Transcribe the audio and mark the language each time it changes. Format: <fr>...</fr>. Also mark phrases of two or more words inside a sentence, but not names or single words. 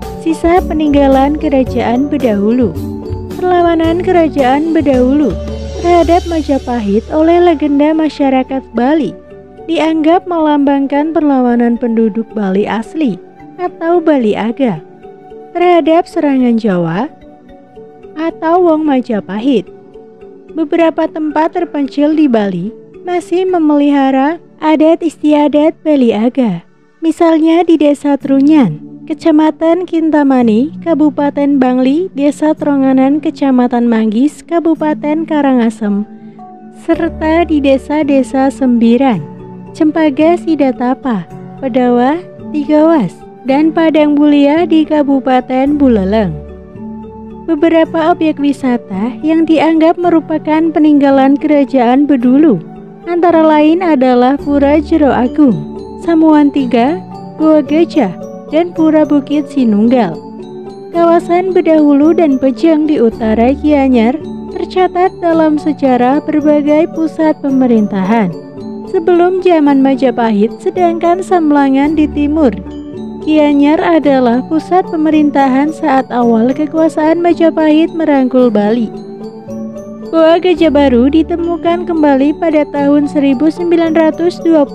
<id>Sisa peninggalan kerajaan Bedahulu. Perlawanan kerajaan Bedahulu terhadap Majapahit oleh legenda masyarakat Bali dianggap melambangkan perlawanan penduduk Bali asli atau Bali Aga terhadap serangan Jawa atau Wong Majapahit. Beberapa tempat terpencil di Bali masih memelihara adat istiadat Bali Aga. Misalnya di Desa Trunyan, Kecamatan Kintamani, Kabupaten Bangli, Desa Tronganan, Kecamatan Manggis, Kabupaten Karangasem, serta di desa-desa Sembiran, Cempaka Sidatapa, Pedawah, Tigawas, dan Padang Bulia di Kabupaten Buleleng. Beberapa objek wisata yang dianggap merupakan peninggalan kerajaan Bedulu antara lain adalah Pura Jero Agung, Samuan Tiga, Goa Gajah, dan Pura Bukit Sinunggal. Kawasan Bedahulu dan Pejeng di utara Gianyar tercatat dalam sejarah berbagai pusat pemerintahan sebelum zaman Majapahit, sedangkan Samlangan di timur. Gianyar adalah pusat pemerintahan saat awal kekuasaan Majapahit merangkul Bali. Goa Gajah Baru ditemukan kembali pada tahun 1923.</id>